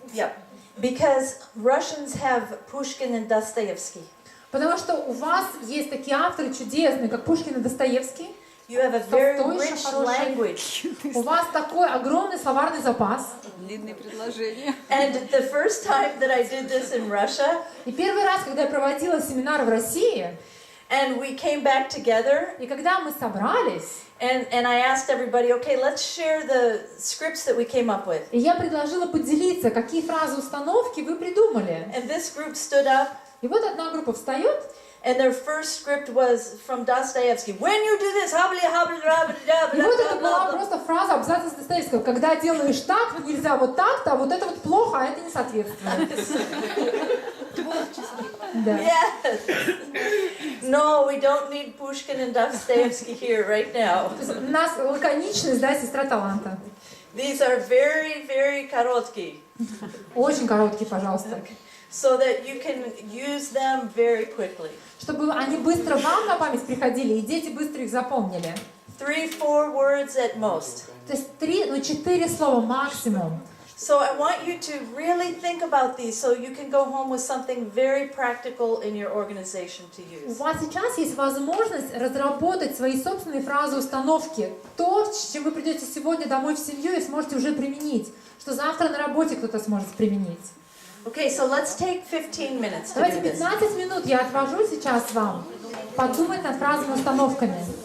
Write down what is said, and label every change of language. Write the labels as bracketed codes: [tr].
[en] Yep. Because Russians have Pushkin and Dostoevsky. [ru] Потому что у вас есть такие авторы чудесные, как Пушкин и Достоевский. [en] You have a very rich language. [ru] У вас такой огромный словарный запас. Длинные предложения. [en] And the first time that I did this in Russia, [ru] И первый раз, когда я проводила семинар в России, [en] and we came back together, [ru] и когда мы собрались, [en] and I asked everybody, okay, let's share the scripts that we came up with. [ru] и я предложила поделиться, какие фразы установки вы придумали. [en] And this group stood up, [ru] И вот одна группа встает, [en] and their first script was from Dostoevsky. When you do this, [ru] и вот это была просто фраза абзаца Достоевского. Когда делаешь так, ну нельзя вот так-то, а вот это вот плохо, а это не соответствует. Да. [en] Yes. No, we don't need Pushkin and Dostoevsky here right now. [ru] То есть у нас лаконичность, да, сестра таланта. [en] These are very, very [ru] короткие. Очень короткие, пожалуйста. [en] So that you can use them very quickly. [ru] Чтобы они быстро вам на память приходили, и дети быстро их запомнили. [en] 3-4 words at most. [ru] То есть 4 слова максимум. [en] So I want you to really think about these so you can go home with something very practical in your organization to [ru] У [en] use. [ru] вас сейчас есть возможность разработать свои собственные фразы, установки. То, с чем вы придете сегодня домой в семью и сможете уже применить. Что завтра на работе кто-то сможет применить. [en] Okay, so let's take 15 minutes to [ru] Давайте [en] do this. [ru] 15 минут я отвожу сейчас вам подумать над фразами, установками.